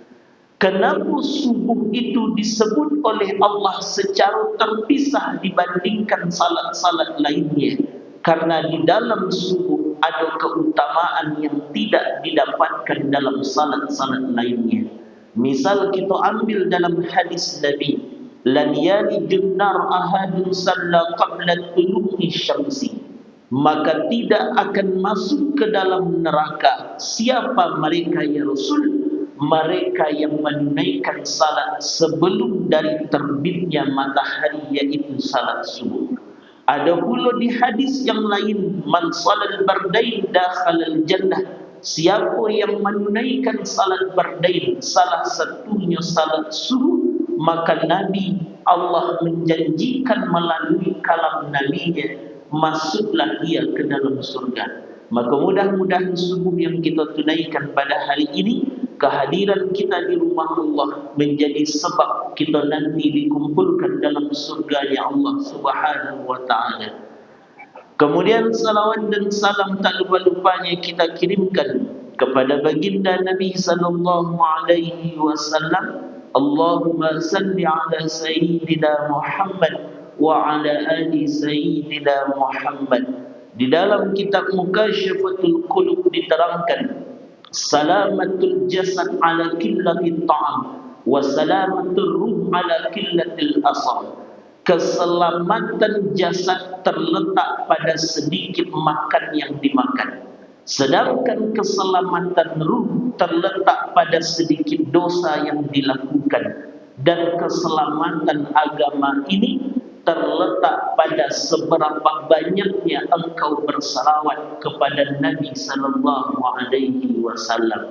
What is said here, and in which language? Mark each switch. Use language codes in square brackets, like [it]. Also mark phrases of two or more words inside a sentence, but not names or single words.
[id] Kenapa subuh itu disebut oleh Allah secara terpisah dibandingkan salat-salat lainnya? Karena di dalam subuh ada keutamaan yang tidak didapatkan dalam salat-salat lainnya. Misal kita ambil dalam hadis Nabi, [ar] لن يلج النار أحد صلى قبل طلوع الشمس. [id] Maka tidak akan masuk ke dalam neraka siapa mereka ya Rasul? Mereka yang menunaikan salat sebelum dari terbitnya matahari, yaitu salat subuh. Ada pula di hadis yang lain, [ar] من صلى البردين دخل الجنة. [id] Siapa yang menunaikan salat bardain, salah satunya salat subuh, maka Nabi Allah menjanjikan melalui kalam nabinya, masuklah dia ke dalam surga. Maka mudah-mudahan subuh yang kita tunaikan pada hari ini, kehadiran kita di rumah Allah menjadi sebab kita nanti dikumpulkan dalam surganya Allah [ar] سبحانه وتعالى. [id] Kemudian salawat dan salam tak lupa-lupanya kita kirimkan kepada baginda Nabi [ar] صلى الله عليه وسلم. اللهم صل على سيدنا محمد وعلى آل سيدنا محمد. [id] Di dalam kitab Mukasyafatul Qulub diterangkan [ar] سلامة الجسد على قلة الطعام وسلامة الروح على قلة الآثام. [id] Keselamatan jasad terletak pada sedikit makan yang dimakan, sedangkan keselamatan ruh terletak pada sedikit dosa yang dilakukan. Dan keselamatan agama ini terletak pada seberapa banyaknya engkau bersalawat kepada Nabi [ar] صلى الله عليه وسلم.